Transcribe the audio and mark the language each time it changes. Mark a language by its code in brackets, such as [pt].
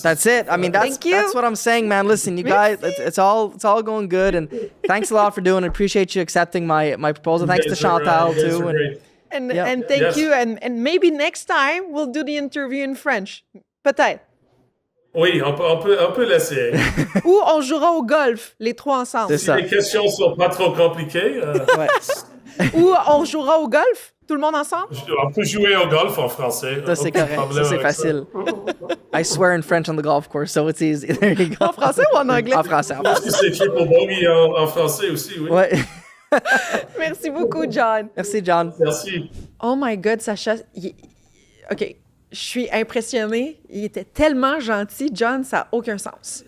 [en] That's it. I mean, that's what I'm saying, man. Listen, you guys, it's all going good. And thanks a lot for doing it. Appreciate you accepting my proposal. Thanks to Chantal too. And thank you. And maybe next time we'll do the interview in French. [fr] Peut-être. Oui, on peut laisser. Ou on jouera au golf, les trois ensemble. Si les questions sont pas trop compliquées. Ou on jouera au golf, tout le monde ensemble. On peut jouer au golf en français. Ça, c'est correct. Ça, c'est facile. [en] I swear in French on the golf course, so it's easy. There you go. [fr] En français ou en anglais? En français. Parce que c'est triple bogey en français aussi, oui. Ouais. Merci beaucoup, John. Merci, John. Merci. [en] Oh my God, Sasha. OK. [fr] Je suis impressionnée. Il était tellement gentil, John, ça n'a aucun sens.